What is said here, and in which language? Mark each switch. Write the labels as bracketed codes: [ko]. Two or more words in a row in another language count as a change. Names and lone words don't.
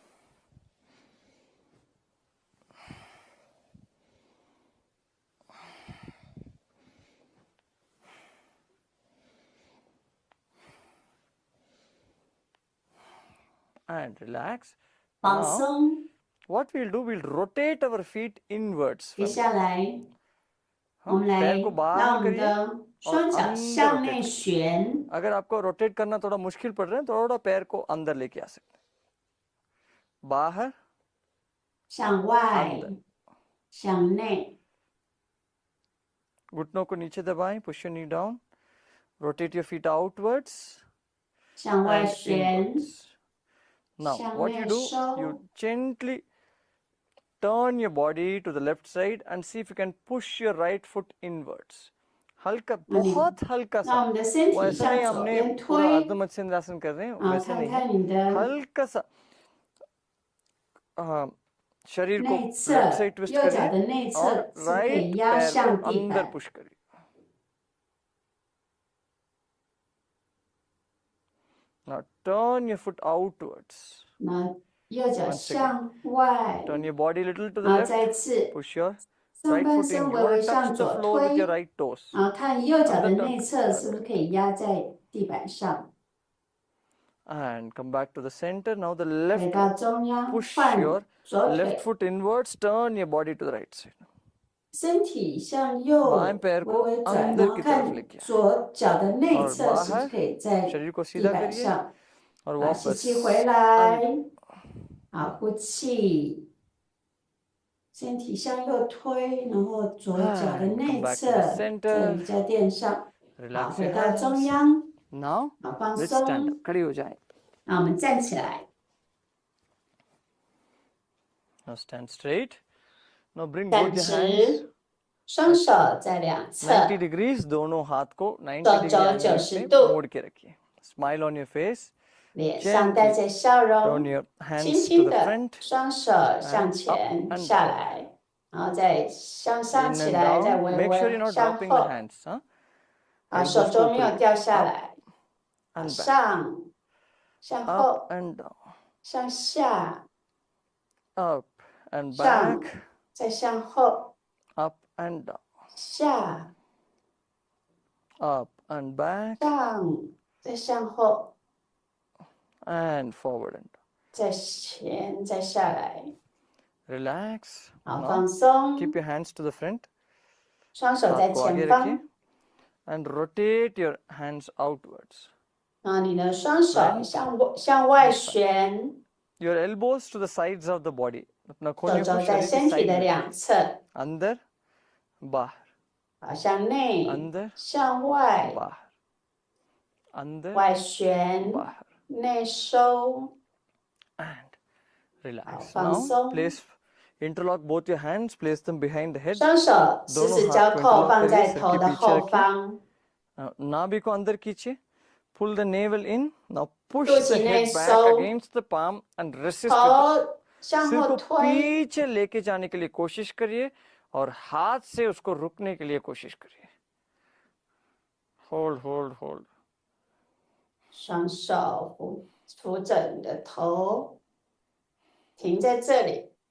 [en] And relax. [zh] 放 [en] Now, [zh] 松， [en] what we'll do, we'll rotate our feet inwards. [zh] 接下来我 [hi] हाँ, [zh] 们来 [hi] पैर को [zh] 让 [hi] बाहर [zh] 我们 [hi] करिए. [zh] 的双脚 [hi] अंदर [zh] 向 [hi] rotate [zh] 内 [hi] करिए. [zh] 旋， [hi] अगर आपको रोटेट करना थोड़ा मुश्किल पड़ रहा है, थोड़ा पैर को अंदर लेके आ सकते हैं. बाहर, [zh] 向外 [hi] अंदर. [zh] 向内， [hi] घुटनों को नीचे दबाएं. [en] Push your knee down. Rotate your feet outwards [zh] 向外 [en] and [zh] 旋， [en] inwards. Now, [zh] 向 [en] what you [zh] 内 [en] do, [zh] 收， [en] you gently turn your body to the left side and see if you can push your right foot inwards. [hi] हल्का, बहुत हल्का [zh] 让我 [hi] सा. [zh] 们的身 [hi] वो [zh] 体 [hi] ऐसा [zh] 向 [hi] नहीं [zh] 左 [hi] हमने [zh] 边 [hi] पूरा [zh] 推， [hi] अर्धमत्स्येन्द्रासन कर रहे हैं, [zh] 啊， [hi] वैसे [zh] 看 [hi] नहीं [zh] 看 [hi] है. [zh] 你的 [hi] हल्का सा शरीर को [zh] 内 [hi] लेफ्ट [zh] 侧， [en] side twist [zh] 右脚的 [hi] करिए [zh] 内 [hi] और [zh] 侧是不是可以 [hi] राइट [zh] 压 [hi] पैर को [zh] 向地 [hi] अंदर [zh] 板？ [hi] पुश करिए. [en] Now turn your foot outwards. [zh] 那右脚 [en] Once again. [zh] 向外， [en] Turn your body a little to the [zh] 然后 [en] left. [zh] 再次 [en] Push your [zh] 上 [en] right [zh] 半 [en] foot in. [zh] 身 [en] You [zh] 微 [en] want [zh] 微 [en] to [zh] 向 [en] touch the [zh] 左 [en] floor with your [zh] 推， [en] right toes. [zh] 然后看右脚的 [hi] अंदर [zh] 内 [en] turn. [zh] 侧是不是可以压在地板上？ [en] And come back to the center. Now the [zh] 回 [en] left [zh] 到中央， [en] push [zh] 换 [en] your [zh] 左 [en] left [zh] 腿， [en] foot inwards. Turn your body to the right side. [zh] 身体向 [hi] बाएं [zh] 右 [hi] पैर [zh] 微 [hi] को [zh] 微转， [hi] अंदर [zh] 然后 [hi] की तरफ [zh] 看 [hi] लेके आए [zh] 左脚的内 [hi] और [zh] 侧是不是 [hi] बाहर [zh] 可以在 [hi] शरीर को [zh] 地 [hi] सीधा [zh] 板 [hi] करिए [zh] 上？ [hi] और [zh] 好，吸 [hi] वापस [zh] 气回 [hi] अंदर. [zh] 来，好，呼气，身体向右推，然后左脚的 [en] And [zh] 内 [en] come back to [zh] 侧 [en] the [zh] 在 [en] center. [zh] 瑜伽垫上。好， [en] Relax [zh] 回 [en] your [zh] 到中 [en] hands. [zh] 央， [en] Now [zh] 好，放 [en] let's stand [zh] 松 [en] up. [hi] 。खड़ी हो जाएं. [zh] 那我们站起来， [en] Now stand straight. Now bring [zh] 站 [en] both your hands [zh] 直，双手在两侧， [hi] 90 degrees. दोनों हाथ को 90 [zh] 手 [hi] डिग्री [zh] 肘 [hi] एंगल [zh] 90 [hi] पे [zh] 度， [hi] मोड़ के रखिए. [en] Smile on your face. [zh] 脸上带着笑 [en] Turn [zh] 容， [en] your [zh] 轻 [en] hands to [zh] 轻 [en] the [zh] 的 [en] front [zh] 双手向 [en] and up [zh] 前 [en] and [zh] 下 [en] down. [zh] 来，然后再向上 [en] In [zh] 起 [en] and [zh] 来，再 [en] down. [zh] 微 [en] Make sure you're [zh] 微 [en] not [zh] 向 [en] dropping the [zh] 后， [en] hands. Huh? [zh] 啊，手 [en] Elbows [zh] 肘 [hi] को [zh] 没有 [hi] ऊपर [zh] 掉下 [en] up [zh] 来， [en] and back. [zh] 上，向 [en] Up [zh] 后， [en] and down. [zh] 向下， [en] Up and [zh] 上 [en] back. [zh] 再向后， [en] Up and down. [zh] 下， [en] up and back [zh] 上，再向后， [en] and forward and [zh] 再前，再下来。 [en] relax. [zh] 好， [en] Now [zh] 放松， [en] keep your hands to the front. [zh] 双手在 [hi] हाथ को आगे [zh] 前 [hi] रखिए [zh] 方， [en] and rotate your hands outwards. [zh] 然后你的双手向外旋， [en] Your elbows to the sides of the body. [hi] अपना [zh] 手 [hi] खोने [zh] 肘 [hi] को [zh] 在 [hi] शरीर के [zh] 身体 [hi] side [zh] 的 [hi] में. [zh] 两侧， [hi] अंदर बाहर [zh] 好，向内， [hi] अंदर [zh] 向外， [hi] बाहर अंदर [zh] 外旋， [hi] बाहर [zh] 内收， [en] and relax. [zh] 好，放 [en] Now [zh] 松。 [en] place interlock both your hands, place them behind the head. [zh] 双手十指交扣，放在头的后方。 [hi] नाभि को अंदर खींचिए. [en] Pull the navel in. Now push [zh] 肚 [en] the [zh] 脐内 [en] head back [zh] 收， [en] against the palm and resist. [zh] 头向 [hi] सिर [zh] 后 [hi] को [zh] 推， [hi] पीछे लेके जाने के लिए कोशिश करिए और हाथ से उसको रुकने के लिए कोशिश करिए. [en] Hold, hold, hold. [zh] 双手扶着你的头，停在这里，